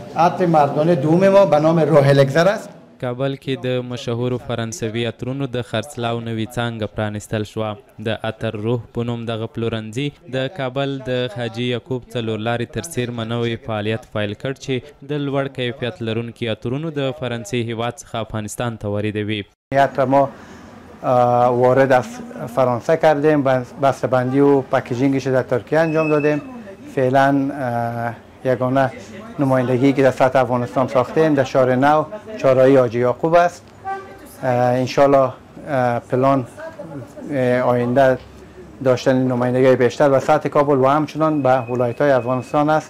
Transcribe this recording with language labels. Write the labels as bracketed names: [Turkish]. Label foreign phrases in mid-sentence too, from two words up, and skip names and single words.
[Persian] عطر مردانه دوم ما به نام روح الگزر است. [Pashto] کابل کې د مشهورو فرانسوي عطرونو د خرڅلاو نوې څانګه پرانیستل شوه. د عطر روح په نوم دغه پلورنځي د کابل د حاجي یعقوب څلورلارې تر څیرمه نوی فعالیت پیل کړ چې د لوړ کیفیت لرونکي عطرونو د فرانسې هیواد څخه افغانستان ته واردوي. [Persian] عطر ما وارد از فرانسه کردیم، بسته‌بندی و پکیجینگش در ترکیه انجام دادیم. فعلا یگانه نمایندگی که در سطح افغانستان ساختیم در شهر نو چهارراهی حاجی یعقوب است. انشالله پلان آینده داشتن نمایندگی بیشتر و سطح کابل و همچنان به ولایت‌های افغانستان است.